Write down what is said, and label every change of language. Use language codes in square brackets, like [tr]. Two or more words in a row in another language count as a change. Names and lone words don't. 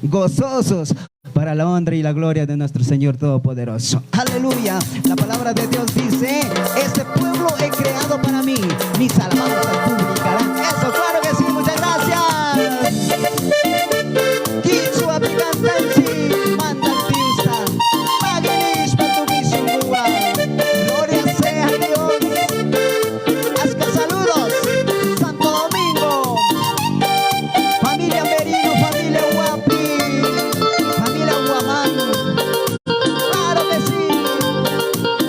[es] gozosos para la honra y la gloria de nuestro Señor Todopoderoso. Aleluya. La palabra de Dios dice: este pueblo he creado para mí, mis alabanzas publicarán. Eso, claro que sí, muchas gracias. [qu] Kichwa picantansi, mandantiusta, maginis patumisungua. [es] Gloria sea a Dios. Hasta saludos, Santo Domingo. Familia Merino, familia Guapi, familia Guamán. Claro que sí. Eso.